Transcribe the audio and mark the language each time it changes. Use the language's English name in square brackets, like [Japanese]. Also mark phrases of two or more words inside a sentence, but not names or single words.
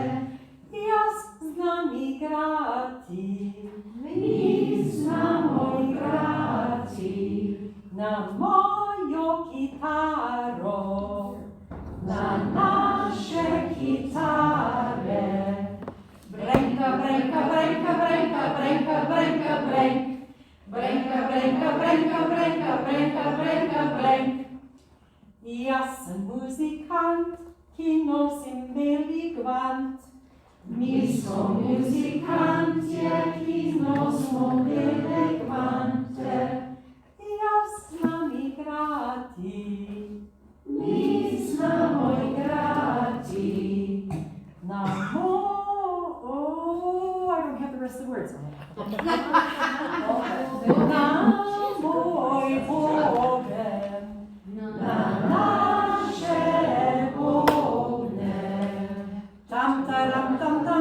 [Slovenian] Jaz znam igrati, mi znamo igrati na mojo kitaro, na naše kitare. Brenka, brenka, brenka, brenka, brenka, brenka, brenk. Brenka, brenka, brenka, brenka, brenka, brenka, brenk. Jaz sem muzikant, ki nosim beli gvant. Mi smo muzikantje, ki nosimo bele gvante. Jaz znam igrati, mi znamo igrati na [English] I don't have the rest of the words. [Slovenian] Na moj ogen, na naše ogne. Tam taram tam